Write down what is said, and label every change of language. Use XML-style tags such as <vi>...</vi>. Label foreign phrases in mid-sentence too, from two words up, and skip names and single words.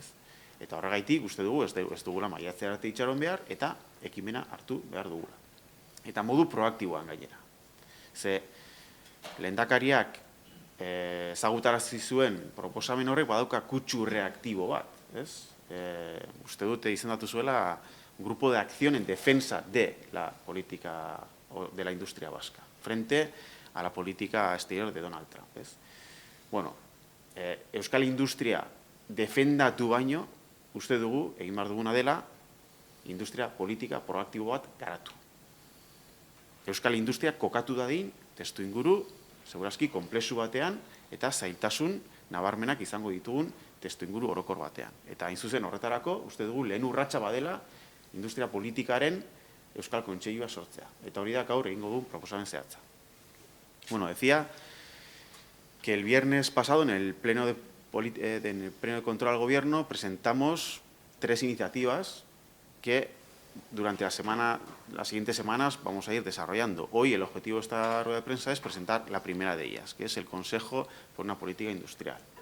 <eu>Eta horregaitik, uste dugu, ez dugula maiatzea arte itxaron behar, eta ekimena hartu behar dugula. Eta modu proaktiboan gainera. Ze, lehendakariak ezagutarazi zuen proposamen horrek badauka kutsu reaktibo bat. Uste dute izendatu zuela</eu> <es>un grupo de acción en defensa de la política o de la industria vasca, frente a la política exterior de Donald Trump.</es> <eu>Ez? Bueno, Euskal Industria defendatu baino, uste dugu, egin behar duguna dela, industria politika proaktibo bat garatu. Euskal Industria kokatu dadin, testu inguru, segurazki, konplexu batean, eta zailtasun nabarmenak izango ditugun testu inguru orokor batean. Eta hain zuzen horretarako, uste dugu, lehen urratsa badela, industria politikaren Euskal Kontseilua sortzea. Eta hori da gaur egingo du proposamen zehatza.</eu> <es>Bueno, decía que el viernes pasado, en el pleno de control al gobierno, presentamos 3 iniciativas que durante las siguientes semanas vamos a ir desarrollando. Hoy el objetivo de esta rueda de prensa es presentar la primera de ellas, que es el Consejo por una Política Industrial.</es>